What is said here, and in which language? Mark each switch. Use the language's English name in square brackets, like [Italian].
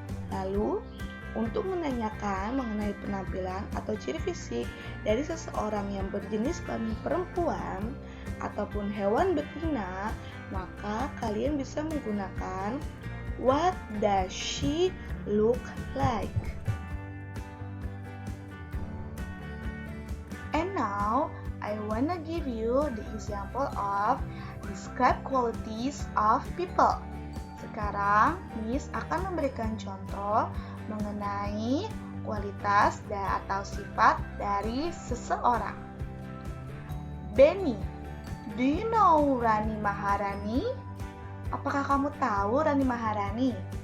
[Indonesian] Lalu untuk menanyakan mengenai penampilan atau ciri fisik dari seseorang yang berjenis kelamin perempuan ataupun hewan betina, maka kalian bisa menggunakan [English] what does she look like. And now I wanna give you the example of describe qualities of people. [Indonesian] Sekarang Miss akan memberikan contoh mengenai kualitas atau sifat dari seseorang. [English] Benny, do you know Rani Maharani? [Indonesian] Apakah kamu tahu Rani Maharani?